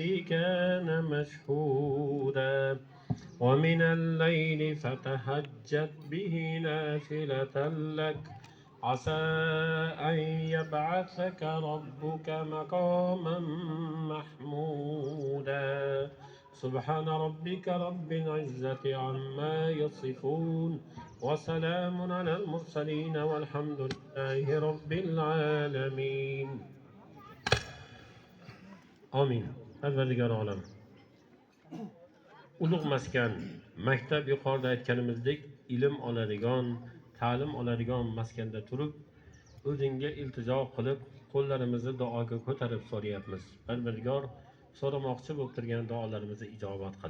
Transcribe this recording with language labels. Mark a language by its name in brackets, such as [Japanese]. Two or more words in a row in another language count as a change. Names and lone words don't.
[Arabic] كان مشهودا ومن الليل فتهجد به نافلة لك عسى أن يبعثك ربك مقاما محمودا سبحان ربك رب العزة عما يصفون وسلام على المرسلين والحمد لله رب العالمين آمين. [Uzbek] Parvardigor olam. Ulug' maskan, maktab yuqorida aytganimizdek ilm oladigan, ta'lim oladigan maskanda turib, o'zingga iltijo qilib, qo'llarimizni duoga ko'tarib so'rayapmiz. Parvardigor, so'ramoqchi bo'lib turgan duolarimizni ijobat qil.